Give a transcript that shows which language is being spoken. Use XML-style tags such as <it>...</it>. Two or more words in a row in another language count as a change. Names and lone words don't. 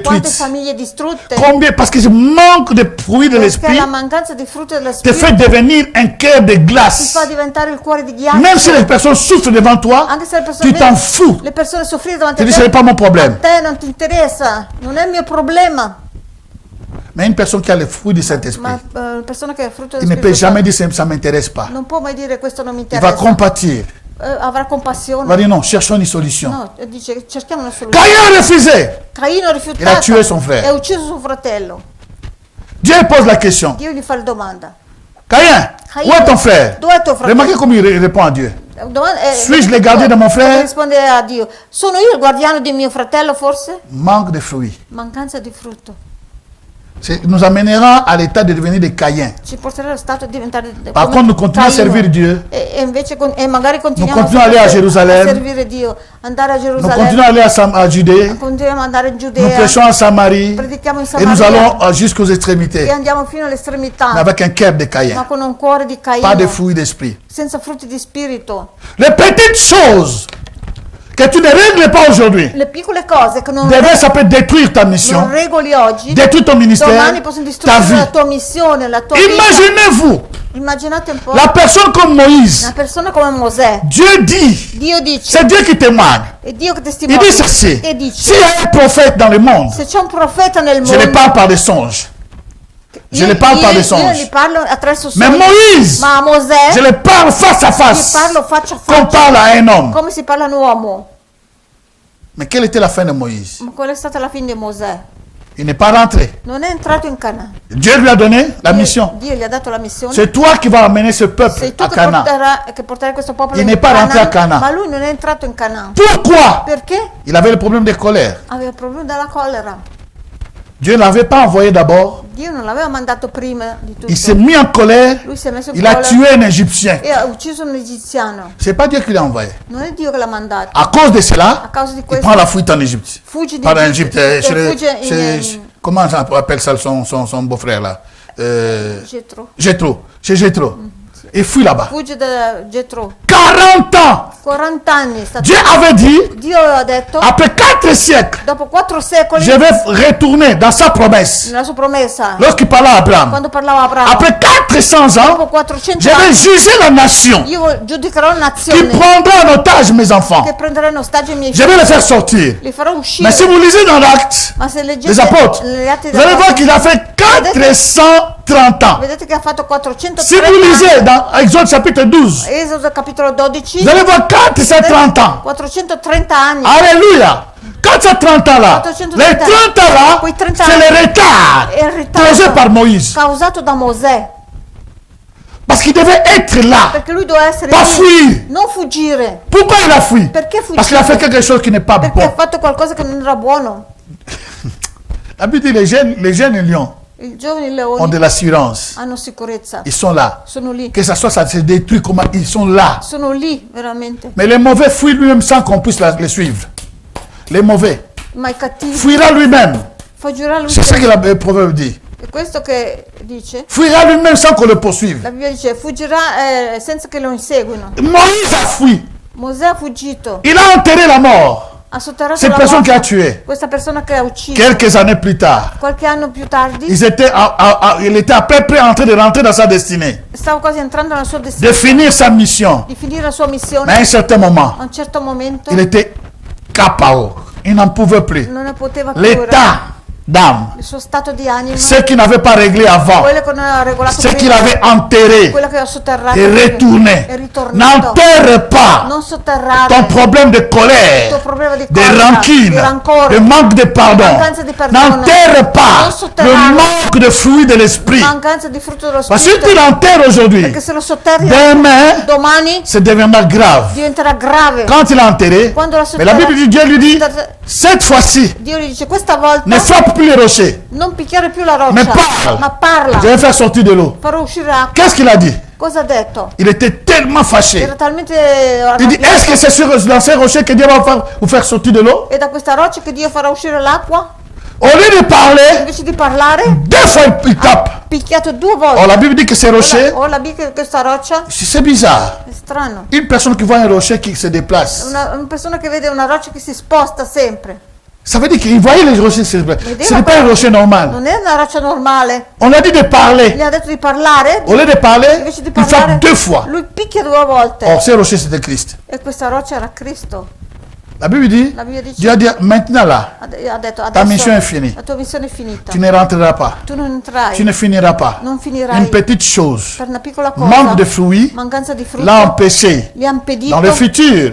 <fr>détruites?</fr> <it>famiglie distrutte?</it> <fr>Combien? Parce que ce manque de fruits de</fr> <it>Perché</it> <fr>l'Esprit</fr> <it>la mancanza di frutto dello</it> <fr>te fait</fr> <it>Spirito</it> <fr>devenir un cœur de</fr> <it>ti</it> <fr>glace.</fr> <it>fa diventare il cuore di ghiaccio.</it> <fr>Même si les personnes souffrent devant toi,</fr> <it>Anche se le persone,</it> <fr>tu t'en fous.</fr> <it>le persone soffrire davanti</it> <fr>Tu</fr> <it>a</it> <fr>dis, ce n'est</fr> <it>te,</it> <fr>pas mon</fr> <it>a</it> <fr>problème.</fr> <it>te non ti interessa, non è il mio problema.</it> <fr>Mais une personne qui a le fruit du Saint-Esprit,</fr> <it>Ma una persona che ha il frutto</it> <fr>il</fr> <it>dello</it> <fr>ne peut</fr> <it>Spirito</it> <fr>jamais</fr> <it>Santo</it> <fr>dire, ça ne m'intéresse pas.</fr> <it>non può mai dire questo non mi</it> <fr>Il va</fr> <it>interessa.</it> <fr>compatir.</fr> <it>Avrà</it> <fr>Il</fr> <it>compassione.</it> <fr>va dire, non, cherchons une solution.</fr> <it>No, dice cerchiamo una soluzione.</it> <fr>Caïn a refusé.</fr> <it>Caino ha rifiutato</it> <fr>Il a tué son frère.</fr> <it>e ha ucciso suo fratello.</it> <fr>Dieu pose la question.</fr> <it>Dio gli fa la domanda.</it> <fr>Caïn, où est ton frère?</fr> <it>Dove è tuo fratello?</it> <fr>Remarquez comment il répond à Dieu. Suis-je le gardien de mon</fr> <it>Come</it> <fr>frère?</fr> <it>risponde a Dio. Sono io il guardiano di mio fratello forse?</it> <fr>Manque de fruits.</fr> <it>Mancanza di frutto.</it> <fr>Nous amènera à l'état de devenir des Caïns.</fr> <it>Ci porterà allo stato di diventare</it> <fr>Par</fr> <it>come</it> <fr>contre, nous continuons à</fr> <it>Caino.</it> <fr>servir Dieu.</fr> <it>E invece magari continuiamo continuiamo ad andare a Gerusalemme. a servire Dio, andare a</it> <fr>Nous</fr> <it>Gerusalemme,</it> <fr>continuons à aller à Judée.</fr> <it>continuiamo ad andare in</it> <fr>Nous</fr> <it>Giudea,</it> <fr>prêchons à Samarie.</fr> <it>predichiamo in</it> <fr>Et nous</fr> <it>Samaria</it> <fr>allons jusqu'aux extrémités.</fr> <it>e andiamo fino all'estremità,</it> <fr>Mais avec un cœur de</fr> <it>ma</it> <fr>Caïn.</fr> <it>con un cuore di</it> <fr>Pas de</fr> <it>Caino,</it> <fr>fruits d'esprit.</fr> <it>senza frutti di spirito.</it> <fr>Les petites choses que tu ne règles pas aujourd'hui,</fr> <it>Le piccole cose che non,</it> <fr>ça peut détruire ta mission,</fr> <it>non regoli oggi,</it> <fr>détruire ton ministère,</fr> <it>domani possono</it> <fr>ta</fr> <it>distruggere la</it> <fr>vie.</fr> <it>tua missione, la tua vita.</it> <fr>Imaginez-vous,</fr> <it>Immaginate un po'</it> <fr>la personne comme Moïse.</fr> <it>una persona come Mosè.</it> <fr>Dieu dit,</fr> <it>Dio dice,</it> <fr>c'est Dieu qui témoigne.</fr> <it>è Dio che</it> <fr>Il</fr> <it>testimonia</it> <fr>dit ceci,</fr> <it>e dice,</it> <fr>s'il y a un prophète dans le monde,</fr> <it>se c'è un profeta nel</it> <fr>je ne</fr> <it>mondo,</it> <fr>parle pas des songes. Je ne parle pas des</fr> <it>io</it> <fr>songes.</fr> <it>gli parlo attraverso</it> <fr>Mais</fr> <it>sogni,</it> <fr>Moïse,</fr> <it>ma a Mosè</it> <fr>je le parle face à</fr> <it>gli</it> <fr>face,</fr> <it>parlo faccia a</it> <fr>comme</fr> <it>faccia,</it> <fr>parle à un homme.</fr> <it>come si parla a un uomo.</it> <fr>Mais quelle était la fin de Moïse?</fr> <it>Ma qual è stata la fine di Mosè?</it> <fr>Il n'est pas rentré.</fr> <it>Non è entrato in Canaan.</it> <fr>Dieu lui a donné la mission.</fr> <it>Dio gli ha dato la missione.</it> <fr>C'est toi qui vas amener ce peuple</fr> <it>Sei tu</it> <fr>à</fr> <it>che</it> <fr>Canaan.</fr> <it>porterai questo popolo</it> <fr>Il</fr> <it>in</it> <fr>n'est pas rentré à</fr> <it>Canaan,</it> <fr>Canaan.</fr> <it>ma lui non è entrato in Canaan.</it> <fr>Pourquoi?</fr> <it>Perché?</it> <fr>Il avait le problème de colère.</fr> <it>Aveva problemi della collera.</it> <fr>Dieu ne l'avait pas envoyé d'abord.</fr> <it>Dio non l'aveva mandato prima di tutto.</it> <fr>Il s'est mis en colère.</fr> <it>Lui si è messo in</it> <fr>Il a</fr> <it>collera</it> <fr>tué un Égyptien.</fr> <it>e ha ucciso un egiziano.</it> <fr>C'est pas Dieu qui l'a envoyé.</fr> <it>Non è Dio che l'ha mandato.</it> <fr>À cause de cela,</fr> <it>A causa di</it> <fr>il</fr> <it>questo</it> <fr>prend la fuite en Égypte.</fr> <it>fugge di</it> <fr>Pas en Égypte.</fr> <it>fugge</it> <fr>Comment on appelle ça son beau-frère là?</fr> <it>Jetro.</it> <fr>Jéthro. Chez Jéthro. Il fuit là-bas.</fr> <it>Fugge da Jetro.</it> <fr>40 ans.</fr> <it>40 anni è stato.</it> <fr>Dieu avait dit,</fr> <it>Dio aveva detto,</it> <fr>après 4 siècles,</fr> <it>dopo 4 secoli,</it> <fr>je vais retourner dans sa promesse.</fr> <it>nella sua promessa,</it> <fr>Lorsqu'il parlait à Abraham,</fr> <it>quando parlava a Abramo,</it> <fr>après 400 ans,</fr> <it>dopo 400</it> <fr>je vais</fr> <it>anni,</it> <fr>juger la nation</fr> <it>io giudicherò</it> <fr>qui</fr> <it>nazione</it> <fr>prendra en otage mes enfants.</fr> <it>che prenderà in ostaggio i miei</it> <fr>Je vais</fr> <it>figli.</it> <fr>les faire sortir.</fr> <it>Li farò uscire.</it> <fr>Mais si vous lisez dans l'Acte</fr> <it>Ma se leggete</it> <fr>des apôtres,</fr> <it>gli atti</it> <fr>vous allez voir</fr> <it>degli</it> <fr>qu'il a fait 430 ans.</fr> <it>vedete che ha fatto 430</it> <fr>Si vous lisez dans Exode chapitre 12,</fr> <it>Esodo capitolo 12,</it> <fr>vous allez voir 430 ans.</fr> <it>430 anni.</it> <fr>Alléluia. 430 ans là,</fr> <it>430</it> <fr>les 30 ans là,</fr> <it>quei 30</it> <fr>c'est</fr> <it>anni</it> <fr>le retard</fr> <it>è il ritardo</it> <fr>causé par Moïse.</fr> <it>causato da Mosè,</it> <fr>Parce qu'il devait être là,</fr> <it>perché lui doveva essere</it> <fr>pas</fr> <it>lì,</it> <fr>fuir.</fr> <it>non fuggire,</it> <fr>Pourquoi il a fui?</fr> <it>perché fuggire?</it> <fr>Parce qu'il a fait quelque chose qui n'est pas</fr> <it>Perché ha</it> <fr>bon.</fr> <it>fatto qualcosa che non era buono.</it> <fr>La Bible dit les jeunes lions</fr> <it>I giovani</it> <fr>ont</fr> <it>leoni</it> <fr>de l'assurance.</fr> <it>hanno sicurezza,</it> <fr>Ils sont là.</fr> <it>sono lì,</it> <fr>Que ça soit, ça se détruit, comment ils sont là.</fr> <it>sono lì veramente.</it> <fr>Mais les mauvais fuient lui-même sans qu'on puisse les suivre. Les mauvais.</fr> <it>Ma i cattivi</it> <fr>Fuira lui-même.</fr> <it>fuggirà lui</it> <fr>C'est ce que</fr> <it>stesso.</it> <fr>le proverbe dit.</fr> <it>È questo che dice.</it> <fr>Fuira lui-même sans qu'on le poursuive.</fr> <it>La Bibbia dice fuggirà senza che lo inseguino.</it> <fr>Moïse a fui.</fr> <it>Mosè ha fuggito,</it> <fr>Il a enterré la mort.</fr> <it>ha sotterrato</it> <fr>Cette</fr> <it>la</it> <fr>personne qui a</fr> <it>morte.</it> <fr>tué.</fr> <it>Questa persona che ha ucciso.</it> <fr>Quelques années plus tard,</fr> <it>Qualche anno più tardi</it> <fr>il était à peu près en train de rentrer dans sa destinée,</fr> <it>stava quasi entrando nella sua</it> <fr>de</fr> <it>destinazione,</it> <fr>finir sa mission.</fr> <it>di finire la sua missione.</it> <fr>Mais à un certain moment,</fr> <it>A un certo momento</it> <fr>il était KO. Il n'en pouvait plus.</fr> <it>non ne poteva più.</it> <fr>L'état d'âme,</fr> <it>Il suo stato di anima,</it> <fr>ce qu'il n'avait pas réglé avant,</fr> <it>quello che non aveva regolato</it> <fr>ce qu'il</fr> <it>prima,</it> <fr>avait enterré,</fr> <it>quello che aveva sotterrato,</it> <fr>est retourné.</fr> <it>è ritornato.</it> <fr>N'enterre pas</fr> <it>Non sotterrare</it> <fr>ton problème de</fr> <it>il tuo</it> <fr>colère,</fr> <it>problema di</it> <fr>de</fr> <it>colpa,</it> <fr>rancune,</fr> <it>di rancore,</it> <fr>de manque de pardon.</fr> <it>mancanza di perdono.</it> <fr>N'enterre</fr> <it>Non</it> <fr>pas</fr> <it>sotterrare.</it> <fr>le manque de fruit de l'esprit.</fr> <it>mancanza di frutto dello</it> <fr>Parce que si tu</fr> <it>spirito,</it> <fr>l'enterres aujourd'hui,</fr> <it>perché se lo sotterri</it> <fr>demain,</fr> <it>domani</it> <fr>ça deviendra grave.</fr> <it>diventerà grave.</it> <fr>Quand il l'a enterré,</fr> <it>Quando la</it> <fr>mais la Bible dit, Dieu lui dit,</fr> <it>sotterra,</it> <fr>cette fois-ci,</fr> <it>Dio gli dice questa volta</it> <fr>ne frappe plus les rochers,</fr> <it>non picchiare più la roccia,</it> <fr>mais parle.</fr> <it>ma parla,</it> <fr>Je vais faire sortir de l'eau.</fr> <it>farò uscire l'acqua.</it> <fr>Qu'est-ce qu'il a dit?</fr> <it>Cosa ha detto?</it> <fr>Il était tellement fâché.</fr> <it>Era talmente</it> <fr>Il dit, est-ce que c'est sur dans ces rochers que Dieu va vous faire sortir de l'eau?</fr> <it>è da questa roccia che Dio farà uscire l'acqua?</it> <fr>Au lieu de parler,</fr> <it>Invece di parlare,</it> <fr>2 fois il tape.</fr> <it>picchiato 2</it> <fr>Oh,</fr> <it>volte.</it> <fr>la Bible dit que ces rochers,</fr> <it>Ora che questa roccia</it> <fr>c'est bizarre.</fr> <it>è strano.</it> <fr>Une personne qui voit un rocher qui se déplace,</fr> <it>Una persona che vede una roccia che si sposta sempre.</it> <fr>ça veut dire qu'il voyait les rochers se déplacer. Ce n'est pas un rocher normal.</fr> <it>Non è una roccia normale.</it> <fr>On a dit de</fr> <it>Gli</it> <fr>parler.</fr> <it>ha detto di parlare,</it> <fr>Au lieu de parler,</fr> <it>invece di</it> <fr>il frappe</fr> <it>parlare</it> <fr>2 fois.</fr> <it>lui picchia 2 volte.</it> <fr>Or, ces rochers, c'était Christ.</fr> <it>E questa roccia era Cristo.</it> <fr>La Bible dit,</fr> <it>La Bibbia dice,</it> <fr>Dieu a dit, maintenant là,</fr> <it>ha detto</it> <fr>ta mission est</fr> <it>adesso</it> <fr>finie.</fr> <it>la tua missione è finita.</it> <fr>Tu ne rentreras pas.</fr> <it>Tu non entrerai,</it> <fr>Tu ne finiras pas.</fr> <it>non</it> <fr>Une</fr> <it>finirai</it> <fr>petite chose,</fr> <it>per una piccola cosa.</it> <fr>manque de fruits,</fr> <it>Mancanza di frutto</it> <fr>l'a empêché,</fr> <it>gli ha impedito</it> <fr>dans le futur,</fr>